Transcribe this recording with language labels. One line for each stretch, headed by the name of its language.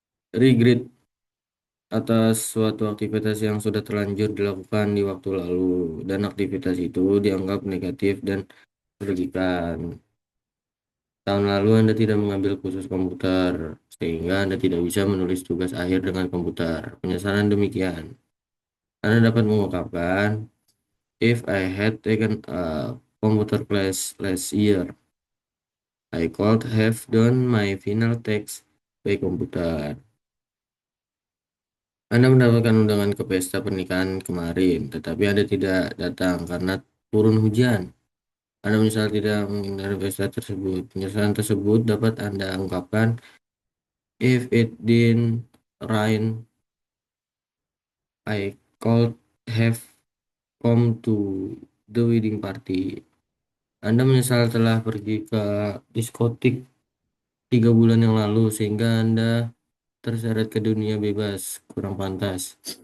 Indonesian: regret atas suatu aktivitas yang sudah terlanjur dilakukan di waktu lalu, dan aktivitas itu dianggap negatif dan merugikan. Tahun lalu Anda tidak mengambil kursus komputer, sehingga Anda tidak bisa menulis tugas akhir dengan komputer. Penyesalan demikian. Anda dapat mengungkapkan,
English: if I had taken a computer class last year, I could have done my final text
Indonesian: baik komputer. Anda mendapatkan undangan ke pesta pernikahan kemarin, tetapi Anda tidak datang karena turun hujan. Anda menyesal tidak menghindari pesta tersebut. Penyesalan tersebut dapat Anda ungkapkan,
English: if it didn't rain, I could have come to the wedding party.
Indonesian: Anda menyesal telah pergi ke diskotik 3 bulan yang lalu sehingga Anda terseret ke dunia bebas, kurang pantas.